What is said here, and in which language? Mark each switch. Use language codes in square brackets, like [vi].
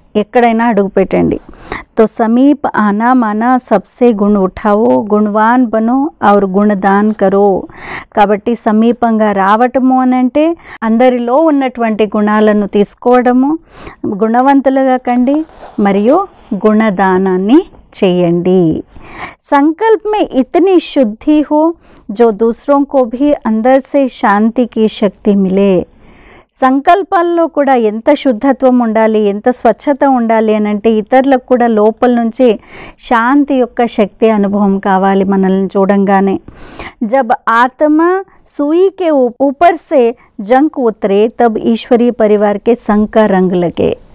[te] ఎక్కడైనా అడుగు పెట్టండి. [hi] तो समीप आना माना सबसे गुण उठाओ, गुणवान बनो और गुणदान करो. [te] కాబట్టి సమీపంగా రావటము అని అంటే అందరిలో ఉన్నటువంటి గుణాలను తీసుకోవడము, గుణవంతులుగా కండి మరియు గుణదానాన్ని చేయండి. [hi] संकल्प में इतनी शुद्धि हो जो दूसरों को भी अंदर से शांति की शक्ति मिले. [te] సంకల్పాల్లో కూడా ఎంత శుద్ధత్వం ఉండాలి, ఎంత స్వచ్ఛత ఉండాలి అని అంటే ఇతరులకు కూడా లోపల నుంచి శాంతి యొక్క శక్తి అనుభవం కావాలి మనల్ని చూడంగానే. [hi] జబ్ ఆత్మ సూయి కే ऊपर से जंक उतरे तब ईश्वरीय परिवार के संग का रंग लगे.